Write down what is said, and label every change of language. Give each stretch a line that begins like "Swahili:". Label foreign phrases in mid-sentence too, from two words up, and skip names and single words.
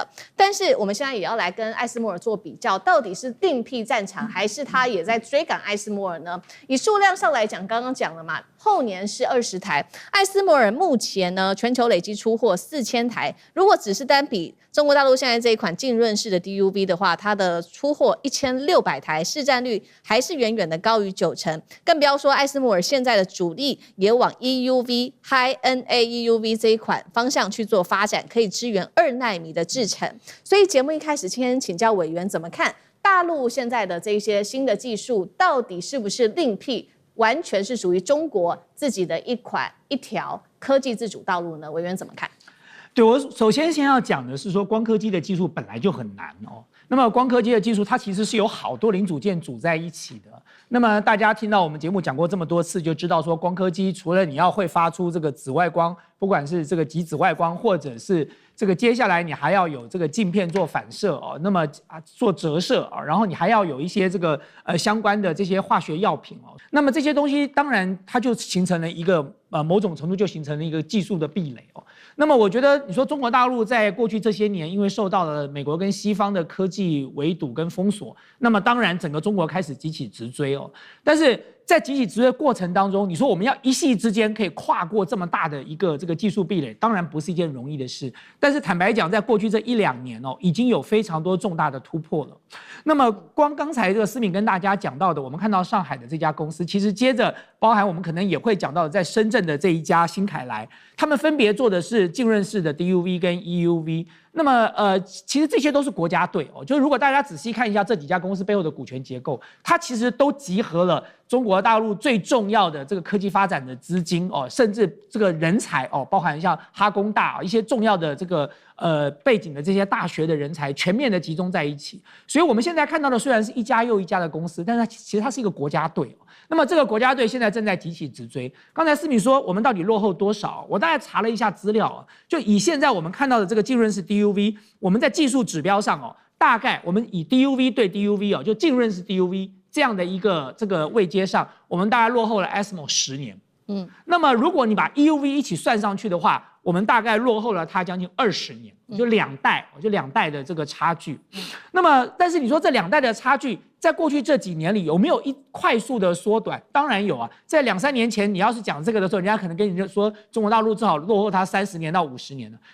Chinese: 但是我們現在也要來跟艾斯摩爾做比較，到底是另闢戰場，還是他也在追趕艾斯摩爾呢？以數量上來講，剛剛講了嘛，後年是20台，艾斯摩爾目前呢全球累積出貨4000台，如果只是單比中國大陸現在這一款浸潤式的 DUV 的話，它的出貨1600台，市占率還是遠遠的高於90%，更不要說艾斯摩爾現在的主力也往 EUV High-NA EUV 這一款方向去做發展，可以支援2奈米的製程。所以節目一開始先請教委員怎麼看大陸現在的這些新的技術，到底是不是另闢，完全是屬於中國自己的一條科技自主道路呢？委員怎麼看？對，我首先要講的是說，光刻機的技術本來就很難哦。那麼光刻機的技術，它其實是有好多零組件組在一起的。那麼大家聽到我們節目講過這麼多次，就知道說光刻機除了你要會發出這個紫外光，不管是這個極紫外光，或者是這個接下來你還要有這個鏡片做反射哦，那麼做折射啊，然後你還要有一些這個相關的這些化學藥品哦。那麼這些東西當然它就形成了一個某種程度就形成了一個技術的壁壘哦。那麼我覺得你說中國大陸在過去這些年，因為受到了美國跟西方的科技圍堵跟封鎖，那麼當然整個中國開始急起直追哦。但是在急起直追的過程當中，你說我們要一夕之間可以跨過這麼大的一個這個技術壁壘，當然不是一件容易的事。但是坦白講，在過去這1-2年哦，已經有非常多重大的突破了。那麼光剛才這個思敏跟大家講到的，我們看到上海的這家公司，其實接着包含我們可能也會講到在深圳的這一家新凱來，他們分別做的是浸潤式的 DUV 跟 EUV。那麼其實這些都是國家隊哦，就是如果大家仔細看一下這幾家公司背後的股權結構，它其實都集合了中國大陸最重要的這個科技發展的資金哦，甚至這個人才哦，包含像哈工大一些重要的這個背景的這些大學的人才全面的集中在一起。所以我們現在看到的雖然是一家又一家的公司，但是其實它是一個國家隊。那麼這個國家隊現在正在急起直追。剛才思敏說我們到底落後多少？我大概查了一下資料，就以現在我們看到的這個浸潤式 DUV， 我們在技術指標上大概我們以 DUV 對 DUV 就浸潤式 DUV 這樣的一個這個位階上，我們大概落後了 ASML 10 年。那麼如果你把 EUV 一起算上去的話，我們大概落後了它将近20年，就2代的這個差距。那麼，但是你說這2代的差距，在過去這幾年裡有沒有快速的縮短？當然有啊。在2-3年前，你要是講這個的時候，人家可能跟你說中國大陸正好落後它30年到50年了。